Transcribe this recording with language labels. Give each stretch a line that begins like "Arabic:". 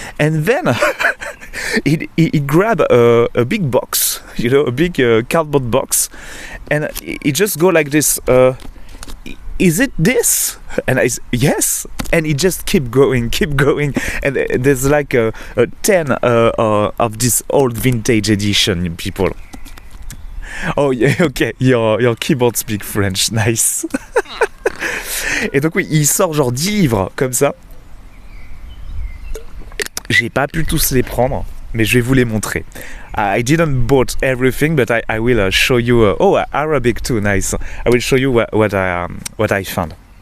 English: And then he grabbed a big box, you know, a big cardboard box, and he just go like this, is it this? And I said, yes. And he just keep going. And there's like a 10 of this old vintage edition, people. Oh, yeah, okay. Your keyboard speak French. Nice.
French: Et donc, oui, il sort genre 10 livres comme ça. J'ai pas pu tous les prendre, mais je vais vous les montrer.
English: I didn't bought everything, but I will show you. Arabic too, nice. I will show you what I found.